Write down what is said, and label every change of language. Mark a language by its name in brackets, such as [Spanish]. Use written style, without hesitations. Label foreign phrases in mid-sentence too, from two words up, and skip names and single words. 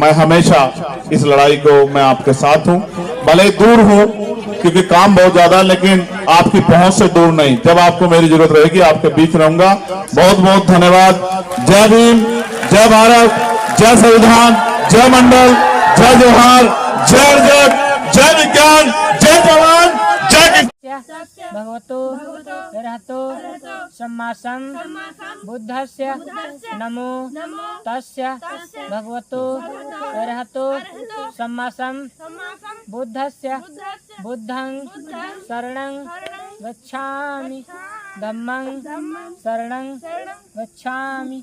[Hindi] मैं हमेशा इस लड़ाई को, मैं आपके साथ हूं, भले दूर हूं क्योंकि काम बहुत ज्यादा, लेकिन आपकी पहुंच से दूर नहीं। जब आपको मेरी जरूरत रहेगी आपके बीच रहूंगा। बहुत बहुत धन्यवाद। जय भीम, जय भारत, जय संविधान, जय मंडल, जय जोहार, जय जग, जय विज्ञान, जय जवान, जय [Pali] भगवतो अरहतो सम्मा बुद्धस्य नमो तस्य भगवतो अरहतो सम्मा बुद्धस्य बुद्धं शरणं गच्छामि, धम्मं शरणं गच्छामि,